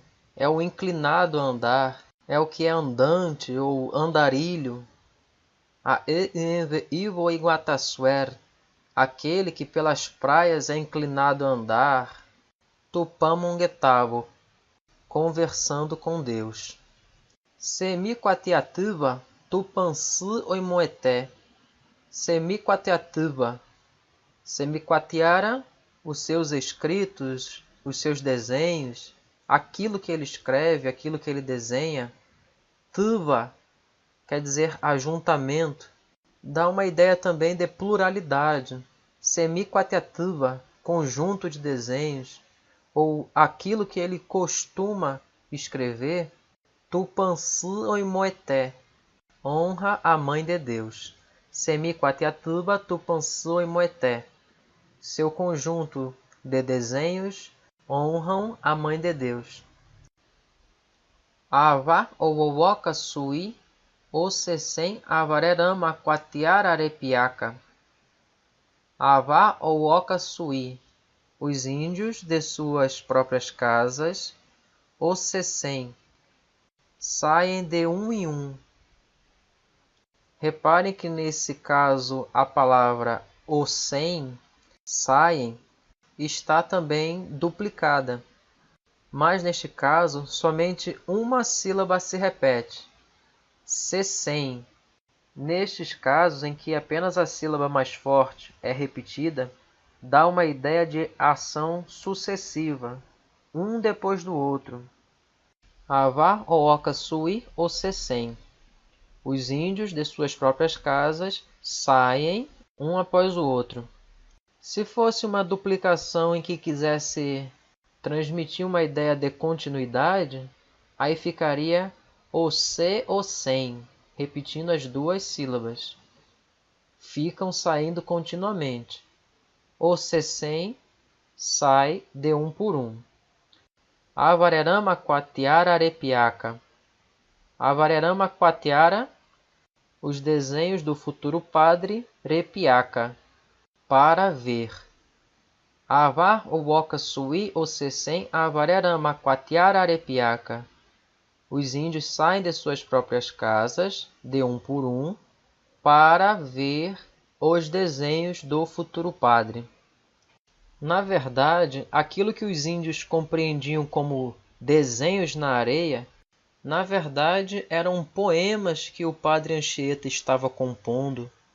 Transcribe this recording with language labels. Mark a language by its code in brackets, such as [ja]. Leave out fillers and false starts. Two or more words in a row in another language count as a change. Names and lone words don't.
[pt] É o inclinado a andar, é o que é andante ou andarilho. Ivo Iguatassuer, aquele que pelas praias é inclinado a andar. Tupamonguetavo, conversando com Deus. [tpw] Semiquatiativa, tupansu oimoeté. Semiquatiativa, semiquatiara, [pt] os seus escritos, os seus desenhos, aquilo que ele escreve, aquilo que ele desenha. Tuva, quer dizer ajuntamento, dá uma ideia também de pluralidade. Semiquatiativa, conjunto de desenhos, ou aquilo que ele costuma escrever. [tpw] Tupansu oimoeté, [pt] honra a Mãe de Deus. [tpw] Semiquatiatuba tupansu oimoeté, [pt] seu conjunto de desenhos honram a Mãe de Deus. [tpw] Ava owowoka sui, o sessem avarerama quatiara arepiaca. Ava owoka sui, [pt] os índios de suas próprias casas, o sessem, saem de um em um. Reparem que nesse caso a palavra ossem, saem, está também duplicada. Mas neste caso somente uma sílaba se repete. Sessem. Nestes casos em que apenas a sílaba mais forte é repetida, dá uma ideia de ação sucessiva, um depois do outro. [tpw] Ava ooka sui o sessem. [pt] Os índios de suas próprias casas saem um após o outro. Se fosse uma duplicação em que quisesse transmitir uma ideia de continuidade, aí ficaria o se ou sem, repetindo as duas sílabas. Ficam saindo continuamente. O se sem sai de um por um. [tpw] Avarerama quatiara arepiaca. Avarerama quatiara, [pt] os desenhos do futuro padre Repiaca, para ver. [tpw] Avar owoka sui o sessem avarerama quatiara arepiaca. [pt] Os índios saem de suas próprias casas, de um por um, para ver os desenhos do futuro padre. Na verdade, aquilo que os índios compreendiam como desenhos na areia, na verdade eram poemas que o padre Anchieta estava compondo,